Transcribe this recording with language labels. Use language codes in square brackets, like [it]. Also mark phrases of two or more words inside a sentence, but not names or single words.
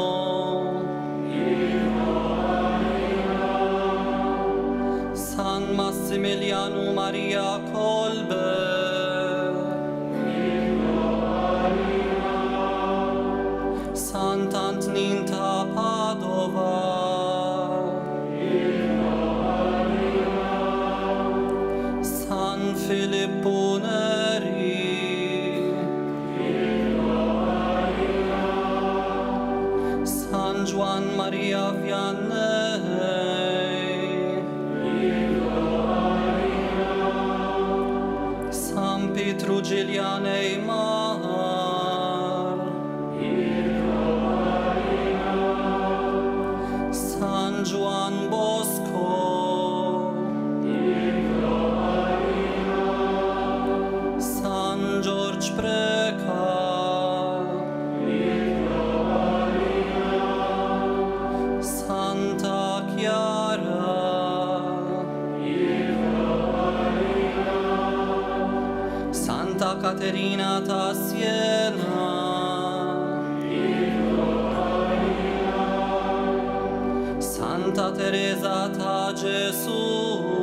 [it] San Massimiliano Maria Kolbe, Sant'Antoninta Padova, San Filippo Neri, San Juan Maria Vianney, San Pietro Giuliane Mar, San Juan Bosco, San George Preca, Santa Chiara, Santa Caterina da Siena, Santa Teresa da Gesù,